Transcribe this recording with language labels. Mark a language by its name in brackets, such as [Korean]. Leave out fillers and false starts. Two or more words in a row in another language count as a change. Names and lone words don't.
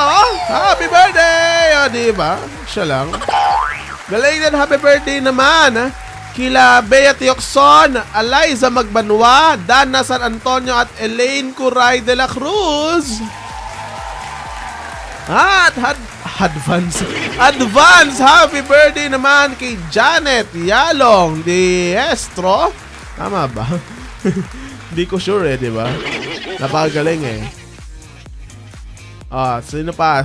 [English] Happy birthday! [Filipino] O, diba? Siya lang. [English] Belated happy birthday [Filipino] naman kila Bea Tiocson, Eliza Magbanwa, Dana San Antonio at Elaine Curay de la Cruz. At [English] advance happy birthday [Filipino] naman kay Janet Yalong Diestro. Tama ba? Hindi ko sure di ba? Napakagaling sino pa?